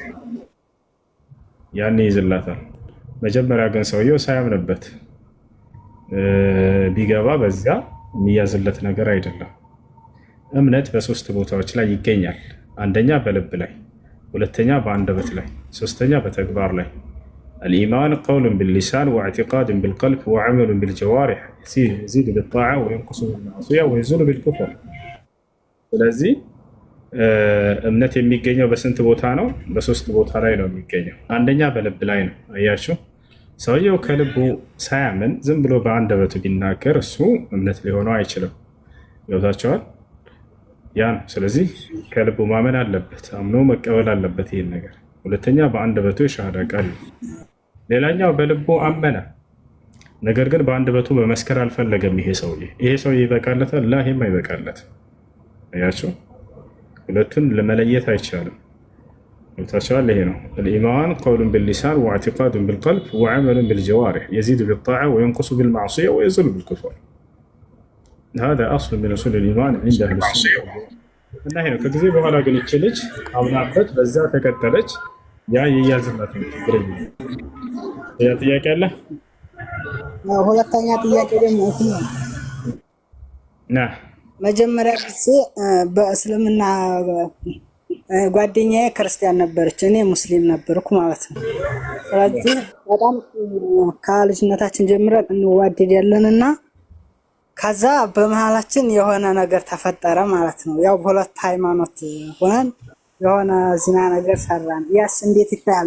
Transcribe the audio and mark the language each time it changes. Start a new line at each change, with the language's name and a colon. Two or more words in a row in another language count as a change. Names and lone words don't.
Amharic: ያኔ ይዝላታል። መጀመሪያ ግን ሰውየው ሳያምንበት ቢገባ በዚያ የሚያዝለት ነገር አይደለም። እምነት በሶስት ቦታዎች ላይ ይገኛል። አንደኛ በልብ ላይ፣ ሁለተኛ በአንደበት ላይ፣ ሶስተኛ በተግባር ላይ።
Arabic: الإيمان قول باللسان واعتقاد بالقلب وعمل بالجوارح يزيد بالطاعة وينقص بالمعصية ويزول بالكفر.
Amharic: ስለዚህ እምነት የሚገኘው በስንት ቦታ ነው? በሶስት ቦታ ላይ ነው የሚገኘው። አንደኛ በልብ ላይ ነው። አያችሁ፣ ሰውየው ከልቡ ሳያምን ዝም ብሎ በአንደበቱ ቢናገር እሱ እምነት ሊሆነው አይችልም። ገብታችኋል? ያ ነው። ስለዚህ ከልቡ ማመን አለበት፣ አምኖ መቀበል አለበት ይህን ነገር። ሁለተኛ በአንደበቱ የሻሃዳ ቃል። ሌላኛው በልቡ አመነ፣ ነገር ግን በአንደበቱ መመስከር አልፈለገም። ይሄ ሰውዬ ይበቃለታል? ላ ይሄም አይበቃለት። አያችሁ፣ ሁለቱን ለመለየት አይቻልም። ገብታችኋል? ይሄ ነው
Arabic: الإيمان قول باللسان واعتقاد بالقلب وعمل بالجوارح يزيد بالطاعة وينقص بالمعصية ويزول بالكفر. هذا أصل من أصول الإيمان عند أهل السنة.
Amharic: እና ይሄ ነው። ከጊዜ በኋላ ግን ይህች ልጅ አምናበት በዛ ተከተለች። ያ የያዝላት ነው። ያ ጥያቄ አለ። ሁለተኛ ጥያቄ ደግሞ መጀመሪያ ጊዜ በእስልምና ጓደኛዬ ክርስቲያን ነበረች፣ እኔ ሙስሊም ነበርኩ ማለት ነው። ስለዚህ በጣም ከልጅነታችን ጀምረን እንዋደዳለንና ከዛ በመሃላችን የሆነ ነገር ተፈጠረ ማለት ነው። ያው በሁለት ሃይማኖት ሆነን የሆነ ዚና ነገር ሰራን። ያስ እንዴት ይታያል?